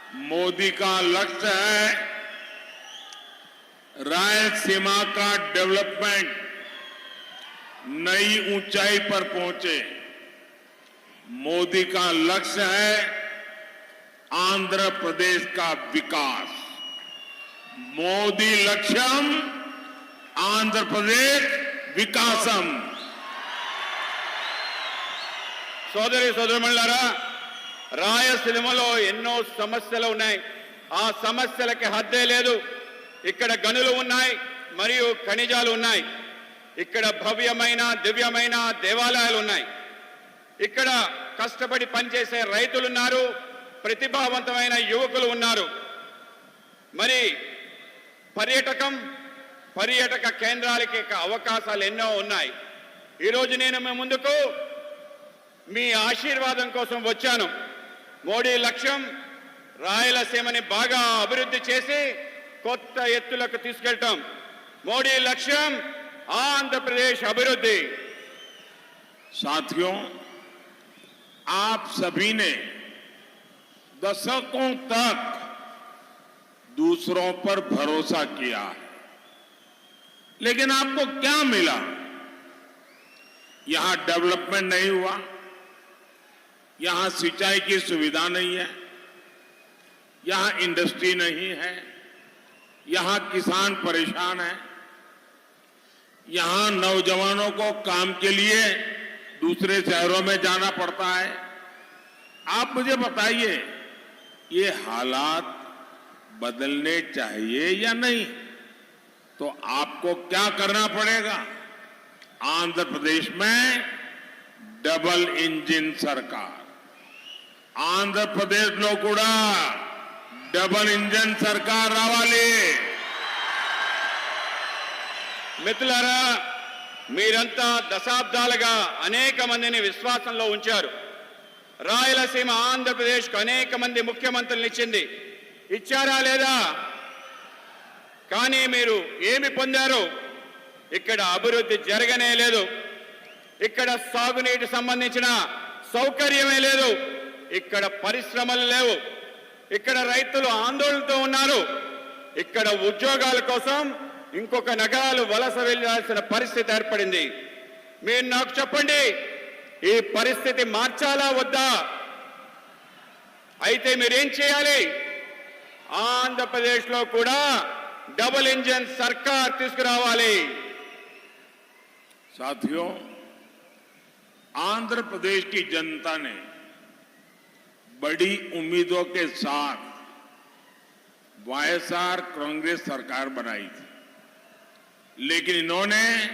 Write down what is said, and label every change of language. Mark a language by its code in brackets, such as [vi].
[hi] मोदी का लक्ष्य है रायलसीमा का डेवलपमेंट नई ऊंचाई पर पहुंचे। मोदी का लक्ष्य है आंध्र प्रदेश का विकास। [te] मोदी लक्ष्यम आंध्र प्रदेश विकासम। సోదరి సోదరులారా, రాయలసీమలో ఎన్నో సమస్యలు ఉన్నాయి। ఆ సమస్యలకి హద్దే లేదు। ఇక్కడ గనులు ఉన్నాయి మరియు ఖనిజాలు ఉన్నాయి। ఇక్కడ భవ్యమైన దివ్యమైన దేవాలయాలు ఉన్నాయి। ఇక్కడ కష్టపడి పనిచేసే రైతులు ఉన్నారు, ప్రతిభావంతమైన యువకులు ఉన్నారు। మరి పర్యాటక కేంద్రాలకి అవకాశాలు ఎన్నో ఉన్నాయి। ఈరోజు నేను మీ ముందుకు మీ ఆశీర్వాదం కోసం వచ్చాను। మోడీ లక్ష్యం రాయలసీమని బాగా అభివృద్ధి చేసి కొత్త ఎత్తులకు తీసుకెళ్ళటం। మోడీ లక్ష్యం ఆంధ్రప్రదేశ్ అభివృద్ధి। [hi] साथियों, आप सभी ने दशकों तक दूसरों पर भरोसा किया, लेकिन आपको क्या मिला? यहां डेवलपमेंट नहीं हुआ, यहां सिंचाई की सुविधा नहीं है, यहां इंडस्ट्री नहीं है, यहां किसान परेशान है, यहां नौजवानों को काम के लिए दूसरे शहरों में जाना पड़ता है। आप मुझे बताइए, ये हालात बदलने चाहिए या नहीं? तो आपको क्या करना पड़ेगा? आंध्र प्रदेश में डबल इंजन सरकार, आंध्र प्रदेश [te] లో కూడా డబల్ ఇంజన్ సర్కార్ రావాలి। మిత్రులారా, మీరంతా దశాబ్దాలుగా అనేక మందిని విశ్వాసంలో ఉంచారు। రాయలసీమ ఆంధ్రప్రదేశ్కు అనేక మంది ముఖ్యమంత్రులను ఇచ్చారా లేదా? కానీ మీరు ఏమి పొందారు? ఇక్కడ అభివృద్ధి జరగనే లేదు। ఇక్కడ సాగునీటి సంబంధించిన సౌకర్యమే లేదు। ఇక్కడ పరిశ్రమలు లేవు। ఇక్కడ రైతులు ఆందోళనతో ఉన్నారు। ఇక్కడ ఉద్యోగాల కోసం ఇంకొక నగరాలు వలస వెళ్లాల్సిన పరిస్థితి ఏర్పడింది। మీరు నాకు చెప్పండి, ఈ పరిస్థితి మార్చాలా వద్దా? అయితే మీరేం చేయాలి? ఆంధ్రప్రదేశ్లో కూడా [hi] डबल इंजन सरकार [te] తీసుకురావాలి। [hi] साथियों, आंध्र प्रदेश की जनता ने बड़ी उम्मीदों के साथ वाईएसआर कांग्रेस सरकार बनाई थी, लेकिन इन्होंने